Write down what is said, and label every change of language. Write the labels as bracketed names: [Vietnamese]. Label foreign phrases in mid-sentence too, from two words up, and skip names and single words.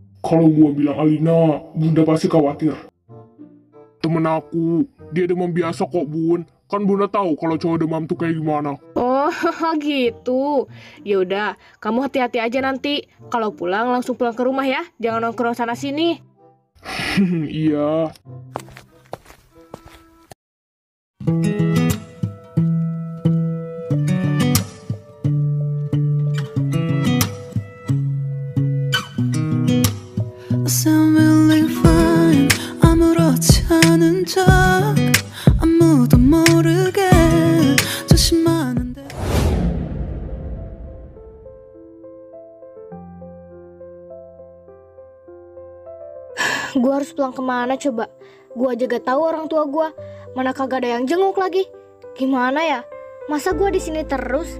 [Indonesian] Kalau gua bilang Alina, Bunda pasti khawatir. Temen aku, dia demam biasa kok, Bun. Kan Bunda tahu kalau cowok demam tuh kayak gimana. Oh, gitu. Yaudah, kamu hati-hati aja nanti. Kalau pulang, langsung pulang ke rumah ya. Jangan nongkrong sana-sini. Iya. [English] I sound really fine [Korean] 아무렇지 않은 척 아무도 모르게 조심하는데 [Indonesian] Gue harus pulang kemana coba? Gue aja gak tahu orang tua gue. Mana kagak ada yang jenguk lagi. Gimana ya? Masa gue di sini terus?